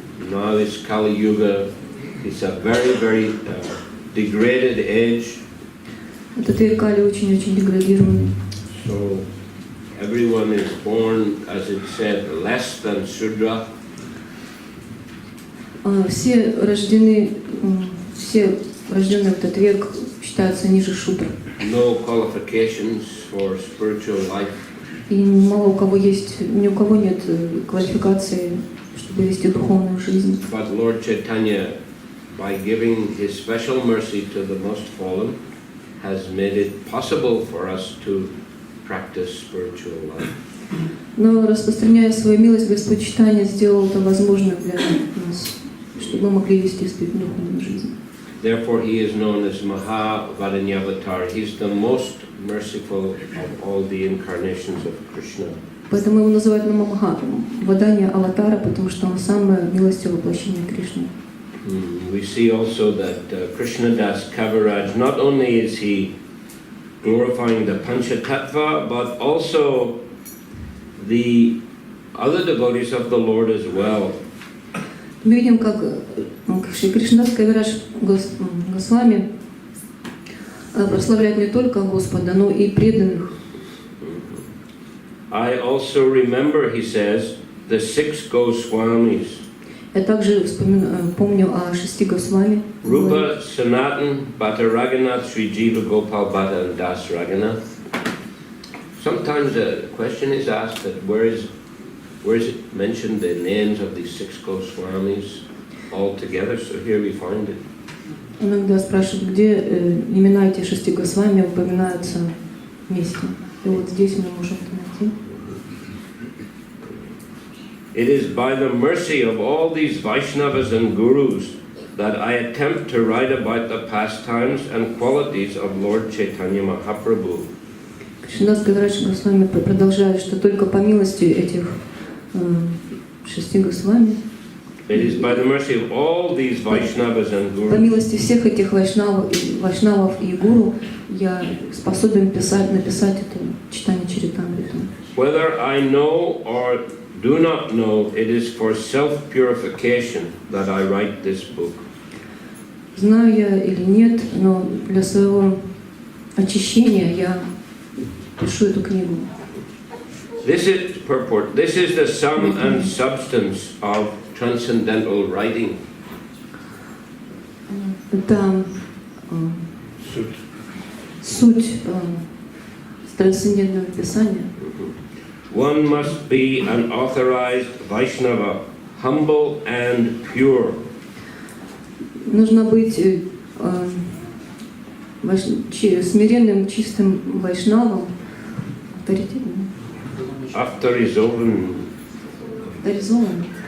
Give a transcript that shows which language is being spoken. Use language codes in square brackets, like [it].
[en] Now this Kali Yuga is a very, very degraded age. [ru] Этот век Кали очень-очень деградированный. [en] So everyone is born, as it said, less than Shudra. [ru] Все рожденные в этот век считаются ниже шудра. [en] No qualifications for spiritual life. [ru] И мало у кого есть, ни у кого нет квалификации, чтобы вести духовную жизнь. [en] But Lord Chaitanya, by giving his special mercy to the most fallen, has made it possible for us to practice spiritual life. [ru] Но распространяя свою милость, Господь Чайтанья сделал это возможным для нас, чтобы мы могли вести духовную жизнь. [en] Therefore, he is known as Mahavadanyavatar. He's the most merciful of all the incarnations of Krishna. [ru] Поэтому его называют Мамаха, Вадanya Аватара, потому что он самое милостивое воплощение Кришны. [en] We see also that Krishna Das Kaviraj, not only is he glorifying the Panchatattva, but also the other devotees of the Lord as well. [ru] Мы видим, как Шри Кришнадас Кавирадж Госвами прославляет не только Господа, но и преданных. [en] I also remember, he says, the 6 Goswamis. [ru] Я также помню о 6 Госвами. [en] Rupa, Sanatan, Bhatta Raghunath, Sri Jiva Gopal Bhatta and Das Raghunath. Sometimes a question is asked that where is it mentioned the names of these 6 Goswamis all together? So here we find it. [ru] Иногда спрашивают, где имена этих 6 Госвами упоминаются вместе. И вот здесь мы можем это найти. [en] It is by the mercy of all these Vaishnavas and Gurus that I attempt to write about the pastimes and qualities of Lord Chaitanya Mahaprabhu. [ru] Кришнадас Кавирадж Госвами продолжает, что только по милости этих 6 Госвами, [en] It is by the mercy of all these Vaishnavas and [ru] по [en] Gurus [ru] милости всех этих вайшнавов и гуру, я способен написать это читание Чаритамриту. [en] Whether I know or do not know, it is for self-purification that I write this book. [ru] Знаю я или нет, но для своего очищения я пишу эту книгу. [en] This is purport. This is the sum and substance of transcendental writing. [ru] Это суть трансцендентного писания. [en] One must be an authorized Vaishnava, humble and pure. [ru] Нужно быть смиренным, чистым вайшнавом, авторитетным. Авторизованным Vaishnava.